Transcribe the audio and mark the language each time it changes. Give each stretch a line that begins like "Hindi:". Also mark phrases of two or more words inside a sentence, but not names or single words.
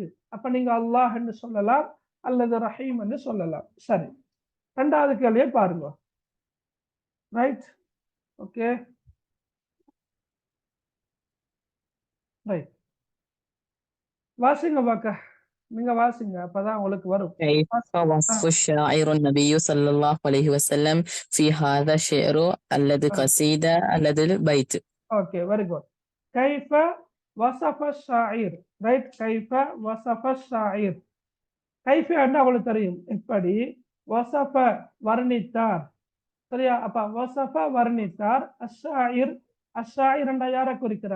Tamil: அப்ப நீங்க அல்லாஹ் என்று சொல்லலாம், அல்லது ரஹீம் என்று சொல்லலாம். சரி, ரெண்டாவது கேள்வியை பாருங்க. ரைட்.
English: okay, right.
Tamil: வாசிங்க பாக்க, நீங்க வாசிங்க, அப்பதான் உங்களுக்கு வரும்.
Arabic: كيف وصف الشاعر النبي صلى الله عليه وسلم في هذا الشعر الذي قصيدة الذي البيت.
English: okay, very good.
Arabic: كيف وصف شاعر.
English: ரைட்.
Arabic: كيف وصف شاعر.
Tamil: கைஃப என்ன உங்களுக்கு தெரியும், எப்படி. வஸஃப வர்ணித்தார். சரியா? அப்ப வஸஃப வர்ணித்தார். அஷ்ஷாயிர், அஷ்ஷாயிர் என்ற யாரை குறிக்கிறார்?